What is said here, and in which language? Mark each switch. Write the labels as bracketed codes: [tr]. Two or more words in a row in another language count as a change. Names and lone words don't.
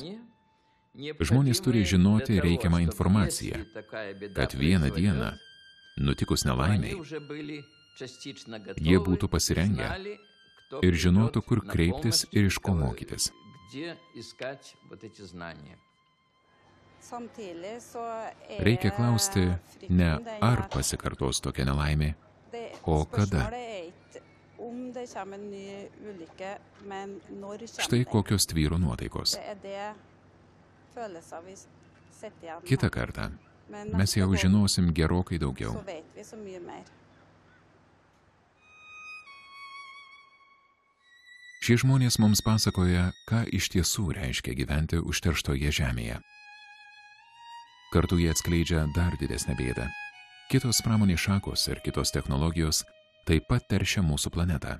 [lt] Žmonės turi žinoti reikiamą informaciją, kad vieną dieną, nutikus nelaimiai, jie būtų pasirengę ir žinotų, kur kreiptis ir iš ko mokytis. Reikia klausti ne ar pasikartos tokia nelaimė, o kada. [no] om det kommer en ny ulykke, men når kommer [lt] Štai [no] det? [lt] kokios tvyro nuotaikos. [no] Det følelser vi sitter igjen med. [lt] Kitą kartą [no] Men [lt] mes [no] neste [lt] jau [no] gang [lt] žinosim gerokai daugiau. [no] så vet vi så mye mer. [lt] Šie žmonės mums pasakoja, ką iš tiesų reiškia gyventi užterštoje žemėje. Kartu jie atskleidžia dar didesnę bėdą. Kitos pramonės šakos ir kitos technologijos taip pat teršia mūsų planetą.